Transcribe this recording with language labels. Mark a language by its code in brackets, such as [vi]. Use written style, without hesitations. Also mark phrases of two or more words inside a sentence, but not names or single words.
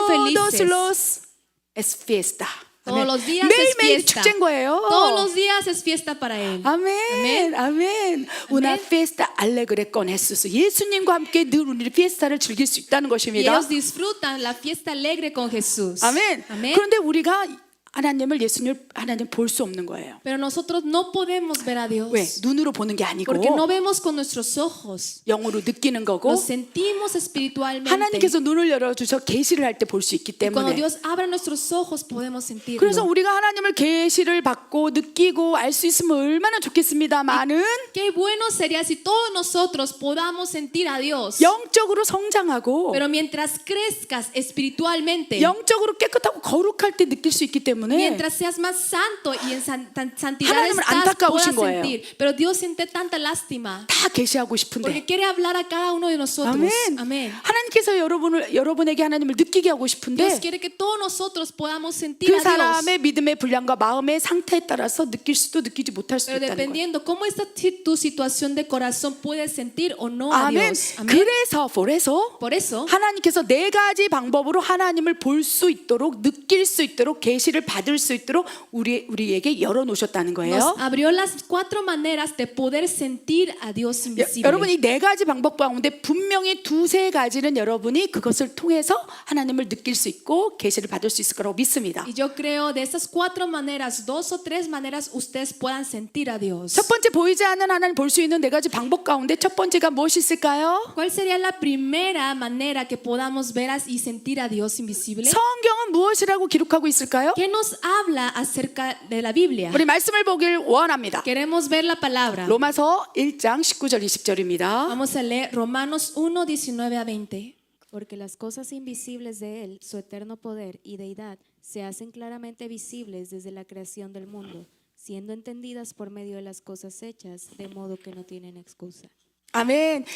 [es] Todos felices. los es fiesta. Todos los días es [ko] 매일매일 [es] fiesta. [ko] 축제인 거예요. [es] Todos los días es fiesta para él. [ko] 아멘, 아멘. [es] Una fiesta alegre con Jesús. [ko] 예수님과 함께 늘 우리 피에스타를 즐길 수 있다는 [es] Y [ko] 것입니다. [es] ellos disfrutan la fiesta alegre con Jesús. [ko] 아멘. [es] Amén. [ko] 그런데 우리가 하나님 볼 수 없는 거예요. [es] Pero nosotros no podemos ver a Dios. [ko] 왜? 눈으로 보는 게 아니고 [es] Porque no vemos con nuestros ojos. [ko] 영으로 느끼는 거고 [es] Lo sentimos espiritualmente. [ko] 하나님께서 눈을 열어주셔 계시를 할 때 볼 수 있기 [es] Y cuando [ko] 때문에 [es] Dios abre nuestros ojos podemos sentirlo. [ko] 그래서 우리가 하나님을 계시를 받고 느끼고 알 수 있으면 얼마나 좋겠습니다만은 [es] Qué bueno sería si todos nosotros podamos sentir a Dios. [ko] 영적으로 성장하고 [es] Pero mientras crezcas espiritualmente, [ko] 영적으로 깨끗하고 거룩할 때 느낄 수 있기 때문에 [es] mientras seas más santo y en santidad [ko] 하나님을 [es] estás, [ko] 안타까우신 [es] puedas [ko] 거예요. [es] sentir. Pero Dios siente tanta lástima [ko] 다 계시하고 [es] porque [ko] 싶은데 [es] quiere hablar a cada uno de nosotros. [ko] 아멘. [es] Amén. [ko] 하나님께서 여러분에게 하나님을 느끼게 하고 싶은데 [es] Dios quiere que todos nosotros podamos sentir [ko] 그 [es] a Dios. [ko] 사람의 믿음의 분량과 마음의 상태에 따라서 느낄 수도 느끼지 못할 수도 [es] Pero [ko] 있다는 거예요. [es] dependiendo cómo está tu situación de corazón, puedes sentir o no a [ko] 아멘. [es] Dios. Amén. [ko] 그래서 [es] Por eso, [ko] 하나님께서 네 가지 방법으로 하나님을 볼 수 있도록 느낄 수 있도록 계시를 받을 수 있도록 우리에게 열어 놓으셨다는 [es] nos [ko] 거예요. [es] abrió las 4 maneras de poder sentir a Dios invisible. [ko] 여러분 이 네 가지 방법 가운데 분명히 두세 가지는 여러분이 그것을 통해서 하나님을 느낄 수 있고 계시를 받을 수 있을 거라고 믿습니다. [es] Y yo creo de esas 4 maneras, 2 o 3 maneras, ustedes puedan sentir a Dios. [ko] 첫 번째 보이지 않는 하나님 볼 수 있는 네 가지 방법 가운데 첫 번째가 무엇이 있을까요? [es] ¿Cuál sería la primera manera que podamos ver y sentir a Dios invisible? [ko] 성경은 무엇이라고 기록하고 있을까요? [es] ¿Qué nos habla acerca de la Biblia? [ko] 우리 말씀을 보길 원합니다. [es] Queremos ver la palabra. [ko] 로마서 1장 19절 20절입니다. [es] Vamos a leer Romanos 1, 19 a 20. Porque las cosas invisibles de Él, su eterno poder y deidad, se hacen claramente visibles desde la creación del mundo, siendo entendidas por medio de las cosas hechas, de modo que no tienen excusa.